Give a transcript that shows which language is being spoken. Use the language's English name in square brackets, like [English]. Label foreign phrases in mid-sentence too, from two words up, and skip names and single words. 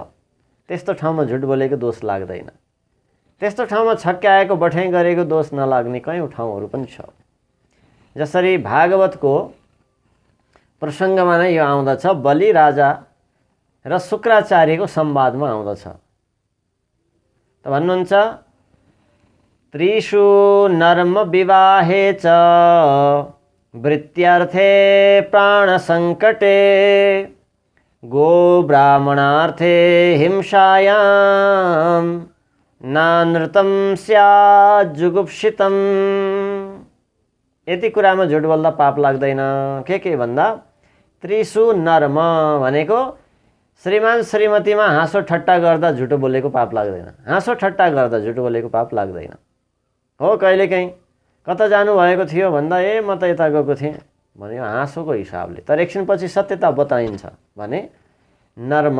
[Nepali] त्यस्तो ठाउँमा झुट बोलेको दोष लाग्दैन। त्यस्तो ठाउँमा छक्क्याएको बठाइ गरेको दोष नलाग्ने कयौँ ठाउँहरू पनि छ। जसरी भागवतको प्रसङ्गमा नै यो आउँदछ, बलि राजा र शुक्राचार्यको संवादमा आउँदछ। त भन्नुहुन्छ [Sanskrit] त्रिषु नर्म विवाहे च वृत्त्यर्थे प्राण संकटे गो ब्राह्मणार्थे हिंसायां नानृतं स्यात् जुगुप्सितम्। [Nepali] यति कुरामा झुट बोल्दा पाप लाग्दैन। के भन्दा [Sanskrit] त्रिषु नर्म [Nepali] भनेको श्रीमान श्रीमतीमा हाँसो ठट्टा गर्दा झुटो बोलेको पाप लाग्दैन। हाँसो ठट्टा गर्दा झुटो बोलेको पाप लाग्दैन। हो कहिलेकाहीँ कता जानुभएको थियो भन्दा ए म त यता गएको थिएँ भन्यो हाँसोको हिसाबले, तर एकछिनपछि सत्यता बताइन्छ भने नर्म।